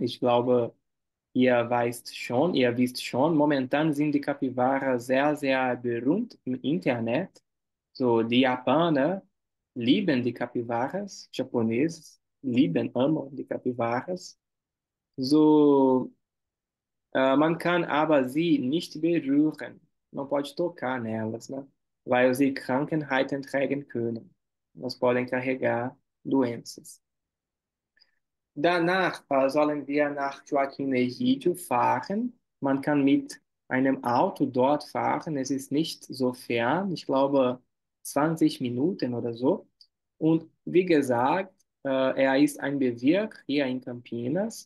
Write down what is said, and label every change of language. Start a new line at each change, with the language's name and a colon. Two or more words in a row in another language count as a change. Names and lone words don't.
German: Ich glaube, ihr wisst schon, momentan sind die Kapibaras sehr, sehr berühmt im Internet. So, die Japaner lieben die Kapibaras,
Portuguese: Japoneses amam
German: die Kapibaras. So, man kann aber sie nicht berühren.
Portuguese: Man pode tocar nelas, né?
German: Weil sie Krankheiten tragen können.
Portuguese: Elas podem carregar doenças.
German: Danach sollen wir nach Joaquim Egídio fahren. Man kann mit einem Auto dort fahren. Es ist nicht so fern. Ich glaube 20 Minuten oder so. Und wie gesagt, er ist ein Bezirk hier in Campinas.